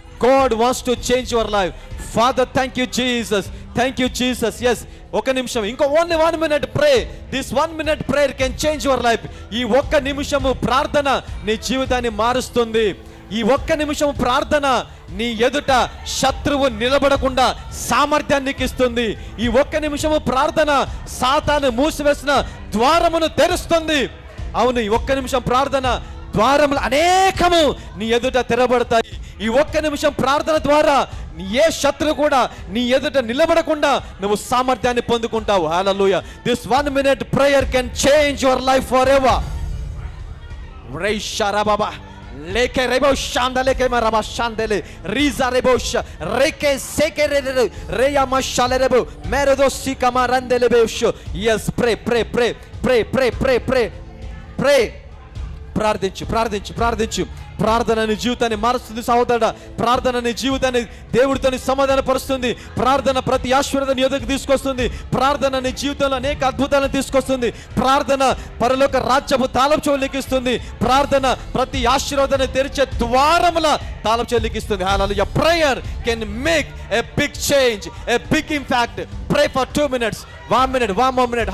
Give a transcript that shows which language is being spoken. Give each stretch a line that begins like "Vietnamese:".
English: God wants to change your life. Father, thank you Jesus. Thank you Jesus. Yes,
Telugu: ఒక నిమిషం, ఇంకో
English: only 1 minute pray. This 1 minute prayer can change your life.
Telugu: ఈ ఒక్క నిమిషము ప్రార్థన నీ జీవితాన్ని మారుస్తుంది. ఈ ఒక్క నిమిషము ప్రార్థన నీ ఎదుట శత్రువు నిలబడకుండా సామర్థ్యాన్ని ఇస్తుంది. ఈ ఒక్క నిమిషము ప్రార్థన సాతాను మూసివేసిన ద్వారమును తెరుస్తుంది. అవును, ఈ ఒక్క నిమిషం ప్రార్థన ద్వారములు అనేకము నీ ఎదుట తెరబడతాయి. ఈ ఒక్క నిమిషం ప్రార్థన ద్వారా ఏ శత్రువు కూడా నీ ఎదుట నిలబడకుండా నువ్వు సామర్థ్యాన్ని పొందుకుంటావు. హల్లెలూయా.
English: This 1 minute prayer can change your life forever. రేయ్ షరాబాబా లేకే రేబో షాందలేకే మరబా షాందలే రీజా రేబో రేకే సేకే రేయా మషాలరేబో మేరదో సికమా రందెలేబేషో. yes, pray pray pray pray pray pray pray pray.
Telugu: ప్రార్థించు, ప్రార్థించు, ప్రార్థించు. ప్రార్థన నీ జీవితాన్ని మారుస్తుంది సహోదరుడా. ప్రార్థన నీ జీవితాన్ని దేవుడితో సమాధాన పరుస్తుంది. ప్రార్థన ప్రతి ఆశీర్వాదాన్ని ఎదుగు తీసుకొస్తుంది. ప్రార్థన నీ జీవితంలో అనేక అద్భుతాలను తీసుకొస్తుంది. ప్రార్థన పరలోక రాజ్యపు తాళం చెవులు లిఖిస్తుంది. ప్రార్థన ప్రతి ఆశీర్వాదాన్ని తెరిచే ద్వారముల తాళం చెవులు లిఖిస్తుంది. హల్లెలూయా.
English: Prayer can make a big change, a big impact. Pray for 2 minutes, 1 minute, 1 more minute.